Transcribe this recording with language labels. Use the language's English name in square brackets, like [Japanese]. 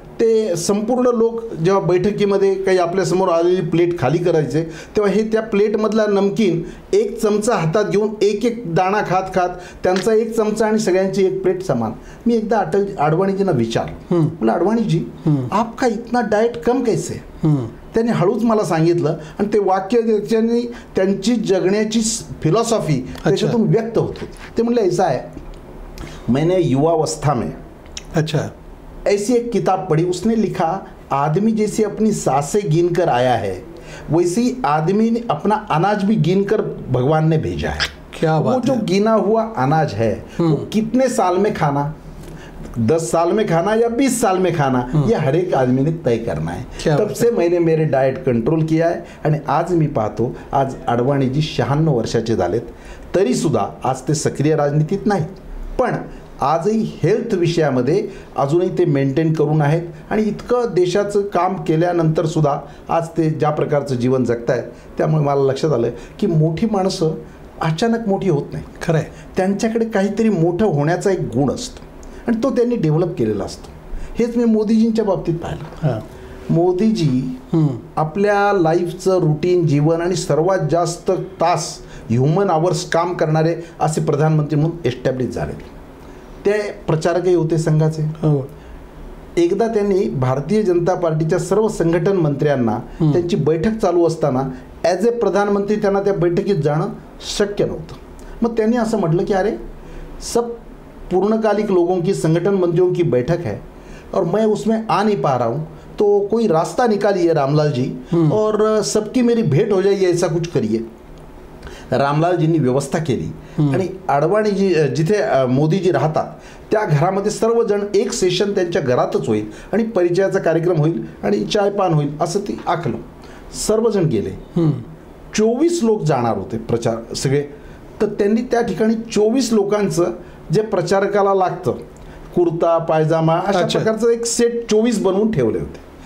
[Marathi] ते संपूर्ण लोक जेव्हा बैठकीमध्ये काही आपल्यासमोर आलेली प्लेट खाली करायचे तेव्हा हे त्या प्लेटमधला नमकीन एक चमचा हातात घेऊन एक एक दाणा खात खात त्यांचा एक चमचा आणि सगळ्यांची एक प्लेट समान. मी एकदा अडवाणीजींना विचारलं, म्हटलं [Hindi] अडवाणीजी आपका इतना डाएट कम कैसे? [Marathi] त्यांनी हळूच मला सांगितलं आणि ते वाक्य त्याच्याने त्यांची जगण्याची फिलॉसॉफी त्याच्यातून व्यक्त होत होती. ते म्हणले, [Hindi] ऐसा है, मैंने युवावस्था में अच्छा ऐसी एक किताब पढ़ी, उसने लिखा आदमी जैसे अपनी सांसें गिन कर आया है वैसे ही आदमी ने अपना अनाज भी गिन कर भगवान ने भेजा है. क्या बात वो जो गिना हुआ अनाज है वो कितने साल में खाना, 10 साल में खाना या 20 साल में खाना, ये हर एक आदमी ने तय करना है. तब से मैंने मेरे डाएट कंट्रोल किया है [Marathi] आणि आज मी पाहतो आज अडवाणीजी 96 वर्षाचे झालेत तरी सुद्धा आज ते सक्रिय राजनीतीत नाहीत, पण आजही हेल्थ विषयामध्ये अजूनही ते मेंटेन करून आहेत. आणि इतकं देशाचं काम केल्यानंतर सुद्धा आज ते ज्या प्रकारचं जीवन जगतायत त्यामुळे मला लक्षात आलं की मोठी माणसं अचानक मोठी होत नाही. खरं आहे. त्यांच्याकडे काहीतरी मोठं होण्याचा एक गुण असतो आणि तो त्यांनी डेव्हलप केलेला असतो. हेच मी मोदीजींच्या बाबतीत पाहिलं. मोदीजी आपल्या लाईफचं रुटीन जीवन आणि सर्वात जास्त तास ह्युमन आवर्स काम करणारे असे प्रधानमंत्री म्हणून एस्टॅब्लिश झाले. ते प्रचारकही होते संघाचे. एकदा त्यांनी भारतीय जनता पार्टीच्या सर्व संघटन मंत्र्यांना त्यांची बैठक चालू असताना ॲज ए प्रधानमंत्री त्यांना त्या बैठकीत जाणं शक्य नव्हतं. मग त्यांनी असं म्हटलं की [Hindi] अरे सब पूर्णकालिक लोगों की संगठन मंत्रियों की बैठक है और मैं उसमें आ नहीं पा रहा हूँ, तो कोई रास्ता निकालिए रामलाल जी और सबकी मेरी भेट हो जाइए, ऐसा कुछ करिए. [Marathi] रामलालजींनी व्यवस्था केली आणि अडवाणीजी जिथे मोदीजी राहतात त्या घरामध्ये सर्वजण एक सेशन त्यांच्या घरातच होईल आणि परिचयाचा कार्यक्रम होईल आणि चायपान होईल असं ती आखलं. सर्वजण गेले. 24 लोक जाणार होते प्रचार सगळे. तर त्यांनी त्या ठिकाणी 24 लोकांचं जे प्रचारकाला लागतं कुर्ता पायजामा अशा प्रकारचं एक सेट 24 बनवून ठेवले होते.